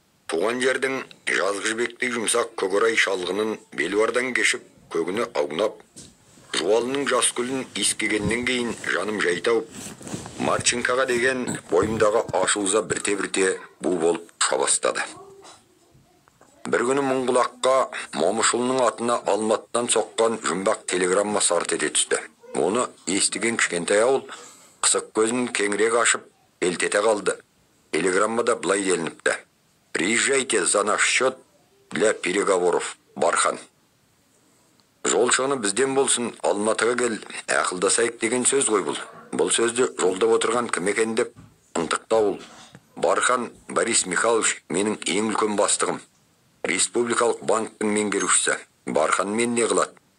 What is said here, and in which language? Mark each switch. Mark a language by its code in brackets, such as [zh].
[kk] Туған жердің жазғы жібектей жұмсақ көгорай шалғының белуардан кешіп, көгіні аунап, жуалының жас гүлін иіскегеннен кейін жаным жай тауып, Марченкоға деген бойымдағы ашу-ыза бірте-бірте бу болып ұша бастады. Bir күні Мұңғылаққа Момышұлының атына Алматыдан соққан жұмбақ телеграмма сарт ете түсті. Оны естіген кішкентай ауыл қысық көзін кеңірек ашып елтете қалды. Телеграммада былай делініпті: [ru] «Приезжайте за наш счет для переговоров, Бархан». [kk] Жол шығыны бізден болсын, Алматыға кел, ақылдасайық деген сөз ғой бұл. Бұл сөзді жолдап отырған кім екен деп ынтықты ауыл. Бархан Борис Михайлович менің ең үлкен бастығым. Республикалық банктың меңгерушісі. Бархан мен не қылады?